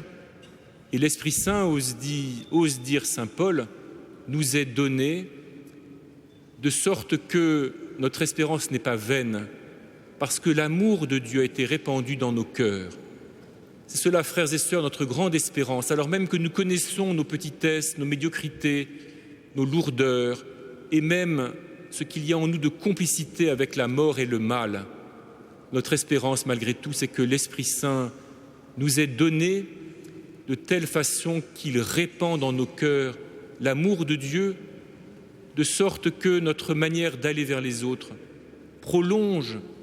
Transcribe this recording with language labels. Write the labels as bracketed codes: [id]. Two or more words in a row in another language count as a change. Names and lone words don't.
[fr] Et l'Esprit Saint, ose dire Saint Paul, nous est donné de sorte que notre espérance n'est pas vaine, parce que l'amour de Dieu a été répandu dans nos cœurs. C'est cela, frères et sœurs, notre grande espérance, alors même que nous connaissons nos petitesses, nos médiocrités, nos lourdeurs, et même ce qu'il y a en nous de complicité avec la mort et le mal. Notre espérance, malgré tout, c'est que l'Esprit Saint nous est donné de telle façon qu'il répand dans nos cœurs l'amour de Dieu, de sorte que notre manière d'aller vers les autres prolonge,